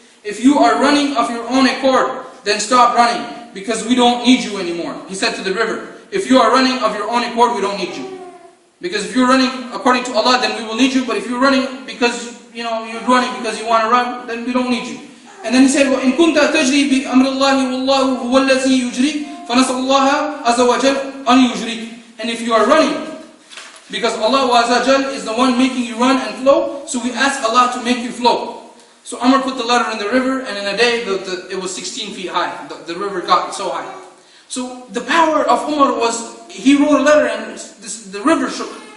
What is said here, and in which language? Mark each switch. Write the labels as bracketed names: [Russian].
[English] If you are running of your own accord, then stop running, because we don't need you anymore. He said to the river, if you are running of your own accord, we don't need you. Because if you're running according to Allah, then we will need you. But if you're running because, you're running because you want to run, then we don't need you. And then he said, [Arabic] وَإِن كُنْتَ تَجْرِي بِأَمْرِ اللَّهِ وَاللَّهُ هُوَ الَّذِي يُجْرِي فَنَسَأَ اللَّهَ عَزَّ وَجَلَّ أَنْ يُجْرِيكَ. [English] And if you are running, because Allah Azza Jal is the one making you run and flow, so we ask Allah to make you flow. So Amr put the letter in the river, and in a day it was 16 feet high. The river got so high. So the power of Umar was, he wrote a letter and the river shook.